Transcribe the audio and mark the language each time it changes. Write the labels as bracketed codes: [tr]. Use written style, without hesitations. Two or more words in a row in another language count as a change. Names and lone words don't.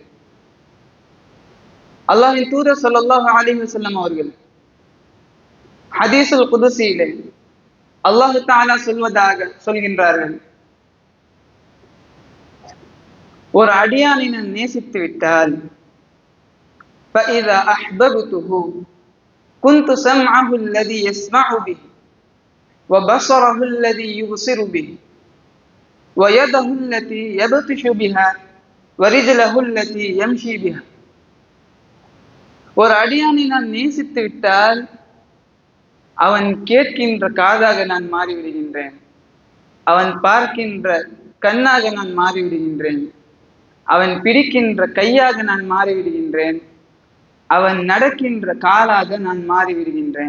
[ta] அல்லாஹ்வின் தூதர் [ar] صلى الله عليه وسلم [ta] அவர்கள் ஹதீஸுல் குதுஸியிலே [ar] الله تعالى [ta] சொல்கின்றார்கள், ஒரு அடியானை நான் நேசித்து விட்டால் [ar] فإذا أحببته كنت سمعه الذي يسمع به وبصره الذي يبصر به ويده التي يبطش بها ورجله التي يمشي بها. [ta] ஒரு அடியானை நான் நேசித்து விட்டால் அவன் கேட்கின்ற காதாக நான் மாறிவிடுகின்றேன், அவன் பார்க்கின்ற கண்ணாக நான் மாறிவிடுகின்றேன், அவன் பிடிக்கின்ற கையாக நான் மாறிவிடுகின்றேன், அவன் நடக்கின்ற காலாக நான் மாறிவிடுகின்றேன்.